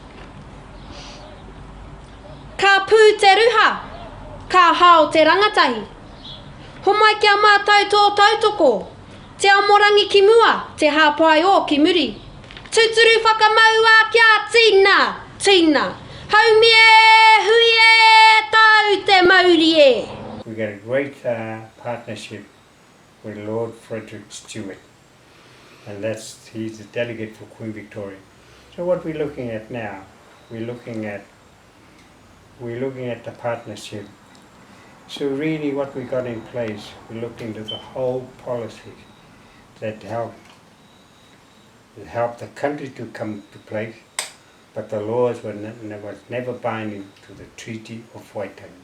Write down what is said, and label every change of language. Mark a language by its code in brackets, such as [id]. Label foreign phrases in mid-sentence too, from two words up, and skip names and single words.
[mi] Ka pū te ruha, ka hao te rangatahi. Homai kia mātou tō tautoko, te amorangi ki mua, te hāpai o ki muri. Tūturu whakamaua kia tīna, haumie, huie, tau te mauri e. [en] We got a great partnership with Lord Frederick Stewart. and he's the delegate for Queen Victoria. So what we're looking at now, we're looking at the partnership. So really what we got in place, we looked into the whole policy that help the country to come to place, but the laws was never binding to the Treaty of Waitangi.